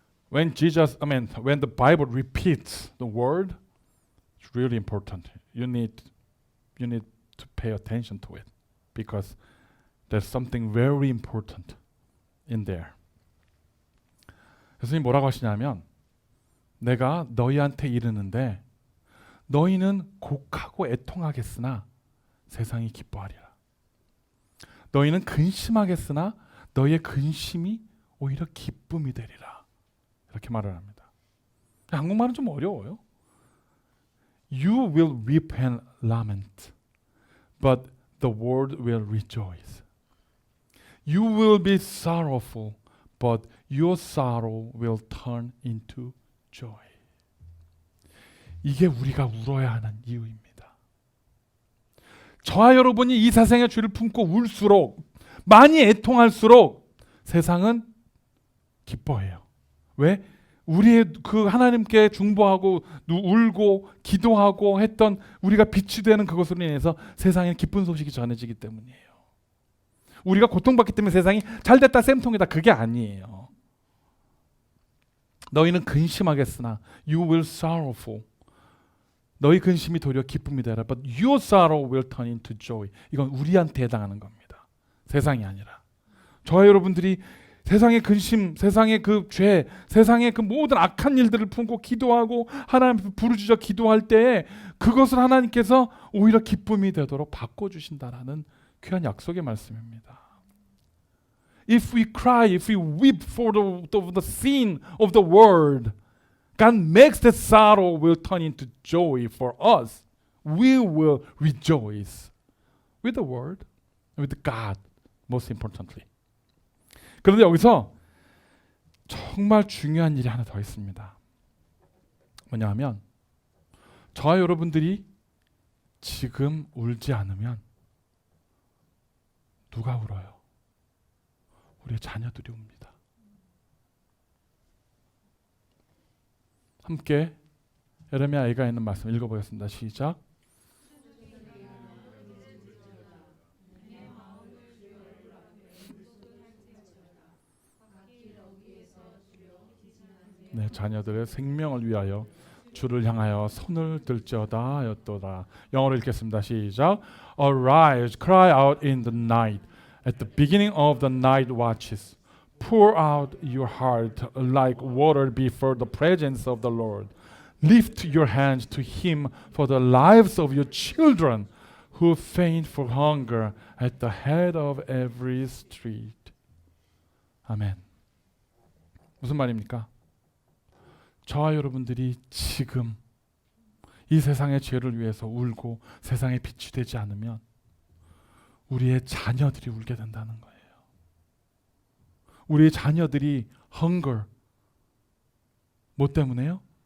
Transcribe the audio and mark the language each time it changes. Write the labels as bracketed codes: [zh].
[en] When the Bible repeats the word, it's really important. You need to pay attention to it because there's something very important in there. [ko] 예수님 뭐라고 하시냐면 내가 너희한테 이르는데 너희는 곡하고 애통하겠으나 세상이 기뻐하리라. 너희는 근심하겠으나 너희의 근심이 오히려 기쁨이 되리라. 이렇게 말을 합니다. 한국말은 좀 어려워요. [en] You will weep and lament, but the world will rejoice. You will be sorrowful, but your sorrow will turn into joy. [ko] 이게 우리가 울어야 하는 이유입니다. 저와 여러분이 이 세상의 죄를 품고 울수록 많이 애통할수록 세상은 기뻐해요. 왜? 우리의 그 하나님께 중보하고 울고 기도하고 했던 우리가 빛이 되는 그것으로 인해서 세상에 기쁜 소식이 전해지기 때문이에요. 우리가 고통받기 때문에 세상이 잘됐다 쌤통이다 그게 아니에요. 너희는 근심하겠으나 [en] you will sorrowful. [ko] 너희 근심이 도리어 기쁨이 되라. [en] But your sorrow will turn into joy. [ko] 이건 우리한테 해당하는 겁니다. 세상이 아니라. 저와 여러분들이 세상의 근심, 세상의 그 죄, 세상의 그 모든 악한 일들을 품고 기도하고 하나님 부르짖어 기도할 때에 그것을 하나님께서 오히려 기쁨이 되도록 바꿔주신다라는 귀한 약속의 말씀입니다. [en] If we cry, if we weep for the sin of the world, God makes the sorrow will turn into joy for us. We will rejoice with the word, with God, most importantly. [ko] 그런데 여기서 정말 중요한 일이 하나 더 있습니다. 뭐냐 하면 저와 여러분들이 지금 울지 않으면 누가 울어요? 우리의 자녀들이 웁니다. 함께 예레미야에 있는 말씀 읽어보겠습니다. 시작. 네, 자녀들의 생명을 위하여 주를 향하여 손을 들지어다 하였도다. 영어로 읽겠습니다. 시작. [en] Arise, cry out in the night, at the beginning of the night watches. Pour out your heart like water before the presence of the Lord. Lift your hands to Him for the lives of your children who faint for hunger at the head of every street. [ko] 아멘. 무슨 말입니까? 저와 여러분들이 지금 이 세상의 죄를 위해서 울고 세상에 빛이 되지 않으면 우리의 자녀들이 울게 된다는 거예요. 우리의 자녀들이 hunger 뭐 때문에요?